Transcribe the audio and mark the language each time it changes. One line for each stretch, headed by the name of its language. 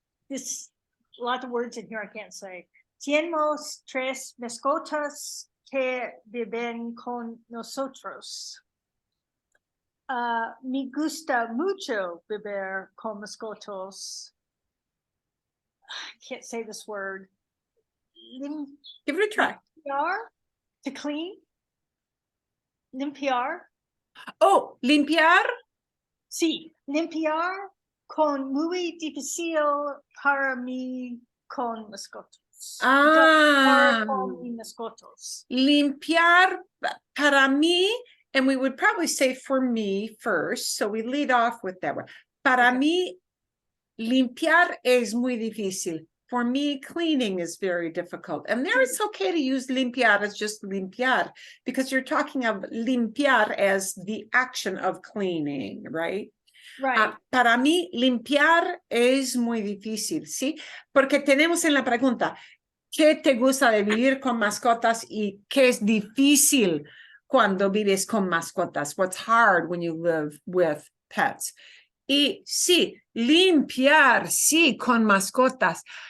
English: This a lot of words in here I can't say.
Spanish: Tenemos tres mascotas que viven con nosotros. Me gusta mucho vivir con mascotas.
English: I can't say this word. Give it a try.
Spanish: Limpiar,
English: to clean.
Spanish: Limpiar. Oh, limpiar. Sí, limpiar con muy difícil para mí con mascotas. Con mis mascotas. Limpiar para mí,
English: and we would probably say for me first, so we lead off with that one.
Spanish: Para mí, limpiar es muy difícil.
English: For me, cleaning is very difficult. And there it's okay to use limpiar as just limpiar, because you're talking of limpiar as the action of cleaning, right? Right.
Spanish: Para mí, limpiar es muy difícil, ¿sí? Porque tenemos en la pregunta, ¿qué te gusta de vivir con mascotas y qué es difícil cuando vives con mascotas?
English: What's hard when you live with pets?
Spanish: Y sí, limpiar, sí, con mascotas.